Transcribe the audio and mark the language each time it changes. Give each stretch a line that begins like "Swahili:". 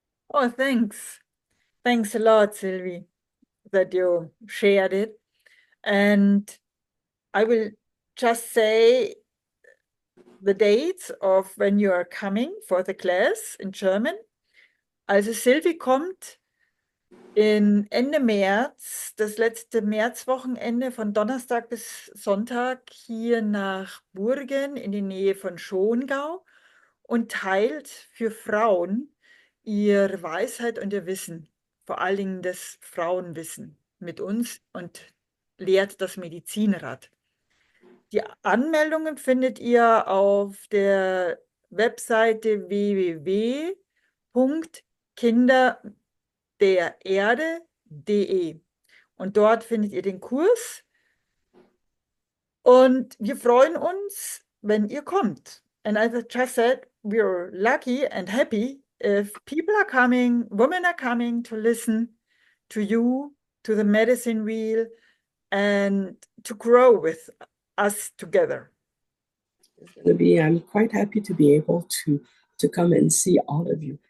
English: Oh, thanks. Thanks a lot, Sylvie, that you shared it. And I will just say the dates of when you are coming for the class in German.
German: Also Sylvie kommt in Ende März, das letzte Märzwochenende von Donnerstag bis Sonntag hier nach Burgen in die Nähe von Schongau und teilt für Frauen ihre Weisheit und ihr Wissen, vor allen Dingen das Frauenwissen mit uns und lehrt das Medizinrad. Die Anmeldungen findet ihr auf der Webseite www.kinderdererde.de und dort findet ihr den Kurs und wir freuen uns, wenn ihr kommt.
English: And as I just said, we're lucky and happy if people are coming, women are coming to listen to you, to the medicine wheel, and to grow with us together. It's gonna be, I'm quite happy to be able to come and see all of you.